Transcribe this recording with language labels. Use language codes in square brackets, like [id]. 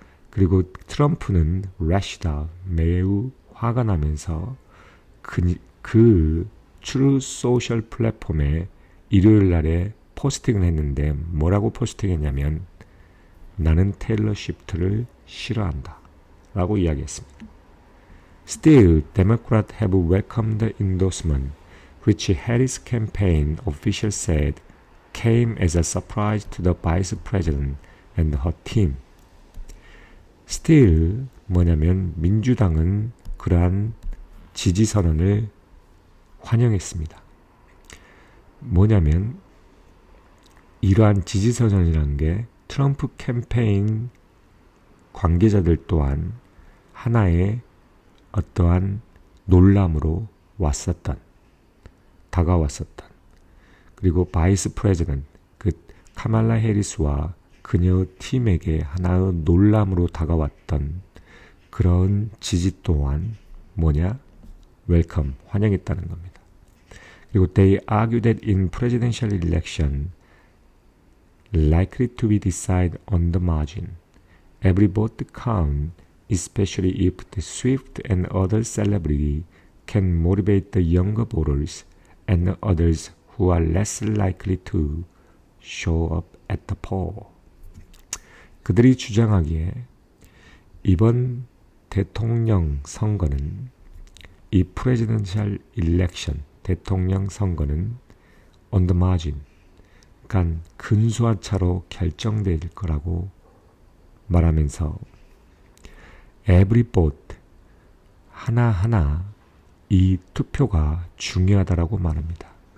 [ko] 그리고 트럼프는 래시다, 매우 화가 나면서 그 트루 소셜 플랫폼에 일요일 날에 포스팅을 했는데 뭐라고 포스팅했냐면 나는 테일러 스위프트를 싫어한다 라고 이야기했습니다. [en] Still, Democrats have welcomed the endorsement, which Harris campaign officials said came as a surprise to the vice president and her team. Still [ko] 뭐냐면 민주당은 그러한 지지 선언을 환영했습니다. 뭐냐면 이러한 지지 선언이라는 게 트럼프 캠페인 관계자들 또한 하나의 어떠한 논란으로 다가왔었던 그리고 바이스 프레지던트 그 카말라 해리스와 그녀 팀에게 하나의 논란으로 다가왔던 그런 지지 또한 welcome, 환영했다는 겁니다. 그리고 [en] they argue that in presidential election likely to be decided on the margin, every vote count, especially if the Swift and other celebrity can motivate the younger voters and others who are less likely to show up at the poll. [ko] 그들이 주장하기에 이번 대통령 선거는 이 [en] presidential election, [ko] 대통령 선거는 [en] on the margin, [ko] 그러니까 근소한 차로 결정될 거라고 말하면서 [en] every vote, [ko] 하나하나 이 투표가 중요하다라고 말합니다.